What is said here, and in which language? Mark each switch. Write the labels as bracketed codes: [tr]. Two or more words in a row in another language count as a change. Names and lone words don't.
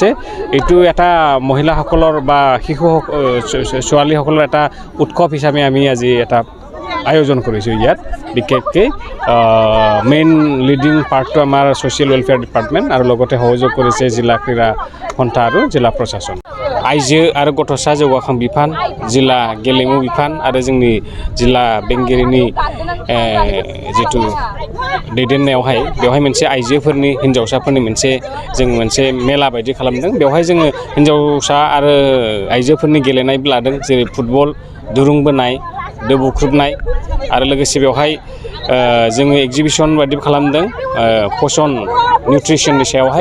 [as] এইটো এটা মহিলাসকলৰ বা শিশু ছোৱালীসকলৰ এটা উৎসৱ হিচাপে আমি আজি এটা আয়োজন কৰিছোঁ। ইয়াত বিশেষকৈ [en] main leading [as] পাৰ্টটো আমাৰ [en] social welfare department [as] আৰু লগতে সহযোগ কৰিছে জিলা ক্ৰীড়া সন্থা আৰু জিলা প্ৰশাসন। [brx] आइजो आरो गथ'सा जौगाखां बिफान, जिला गेलेमु बिफान आरो जोंनि जिला बेंगिरिनि जितु दैदेननायावहाय बेवहाय मोनसे आइजोफोरनि हिन्जावसाफोरनि मोनसे मेला बायदि खालामदों। बेवहाय जोङो हिन्जावसा आरो आइजोफोरनि गेलेनायबो लादों, जेरै फुटबल, दुरुं बोनाय, दो बुख्रुबनाय आरो लोगोसे बेवहाय जोङो एग्जिबिशन बायदि खालामदों पोषण निउट्रिसननि सायावहाय।